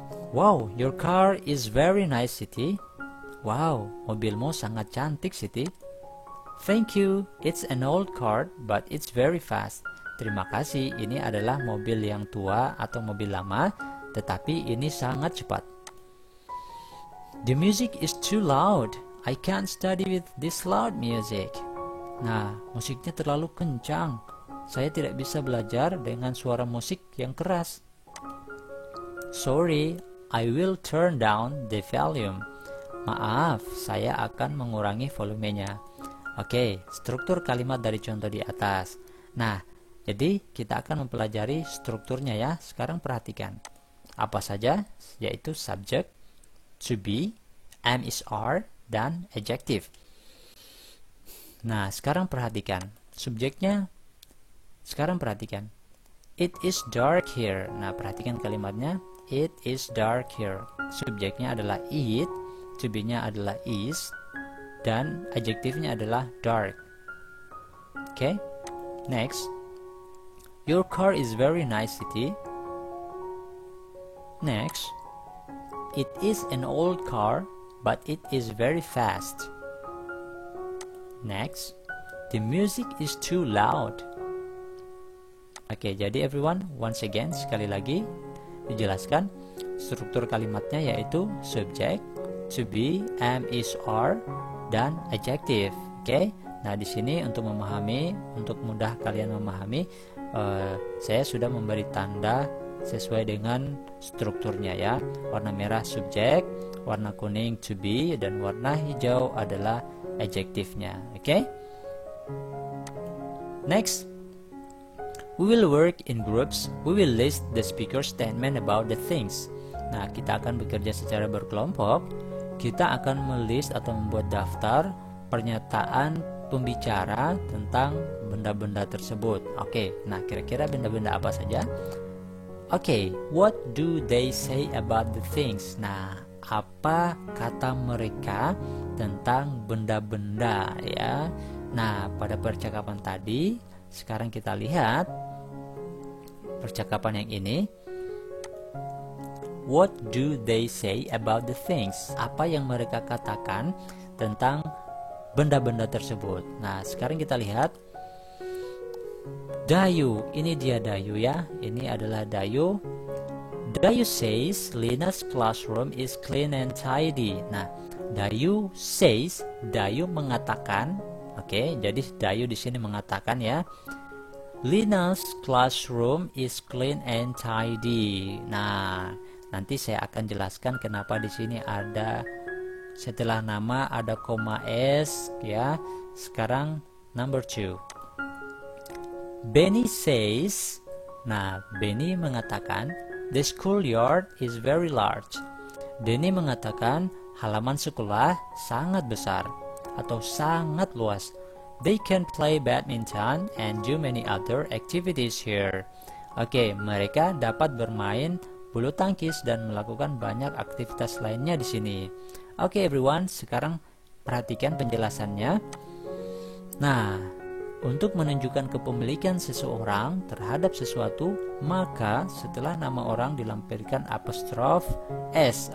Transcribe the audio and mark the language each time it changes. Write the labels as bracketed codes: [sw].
[en] Wow, your car is very nice, Siti. Wow, [id] mobilmu sangat cantik, [en] Siti. Thank you. It's an old car, but it's very fast. [id] Terima kasih, ini adalah mobil yang tua atau mobil lama, tetapi ini sangat cepat. [en] The music is too loud. I can't study with this loud music. [id] Nah, musiknya terlalu kencang. Saya tidak bisa belajar dengan suara musik yang keras. [en] Sorry, I will turn down the volume. [id] Maaf, saya akan mengurangi volumenya. Oke, struktur kalimat dari contoh di atas. Nah, jadi kita akan mempelajari strukturnya ya. Sekarang perhatikan. Apa saja? Yaitu subject, to be, am is are, dan adjective. Nah, sekarang perhatikan. Subjeknya, sekarang perhatikan. [en] It is dark here. [id] Nah, perhatikan kalimatnya. [en] It is dark here. [id] Subjeknya adalah it, to be-nya adalah is, dan adjektifnya adalah dark. [en] Oke, next. Your car is very nice, Siti. Next. It is an old car, but it is very fast. Next. The music is too loud. [id] Oke, jadi [en] everyone, once again, [id] sekali lagi dijelaskan struktur kalimatnya yaitu subject, to be, am, is, are, dan adjective. Oke. Nah, di sini untuk mudah kalian memahami, saya sudah memberi tanda sesuai dengan strukturnya ya. Warna merah subjek, warna kuning to be, dan warna hijau adalah adjektifnya. Oke? [en] Next, we will work in groups. We will list the speaker's statement about the things. [id] Nah, kita akan bekerja secara berkelompok. Kita akan melis atau membuat daftar pernyataan pembicara tentang benda-benda tersebut. Oke, nah kira-kira benda-benda apa saja? [en] Oke, what do they say about the things? [id] Nah, apa kata mereka tentang benda-benda ya? Nah, pada percakapan tadi, sekarang kita lihat percakapan yang ini. [en] What do they say about the things? [id] Apa yang mereka katakan tentang benda-benda tersebut. Nah, sekarang kita lihat Dayu. Ini dia Dayu ya. Ini adalah Dayu. [en] Dayu says Lina's classroom is clean and tidy. [id] Nah, [en] Dayu says, [id] Dayu mengatakan, oke, jadi Dayu di sini mengatakan ya, [en] Lina's classroom is clean and tidy. [id] Nah, nanti saya akan jelaskan kenapa di sini ada setelah nama ada koma s ya. Sekarang number 2. [en] Benny says, [id] nah Benny mengatakan [en] the schoolyard is very large. [id] Benny mengatakan halaman sekolah sangat besar atau sangat luas. [en] They can play badminton and do many other activities here. [id] Oke, mereka dapat bermain bulu tangkis dan melakukan banyak aktivitas lainnya di sini. Oke everyone, sekarang perhatikan penjelasannya. Nah, untuk menunjukkan kepemilikan seseorang terhadap sesuatu, maka setelah nama orang dilampirkan apostrof s.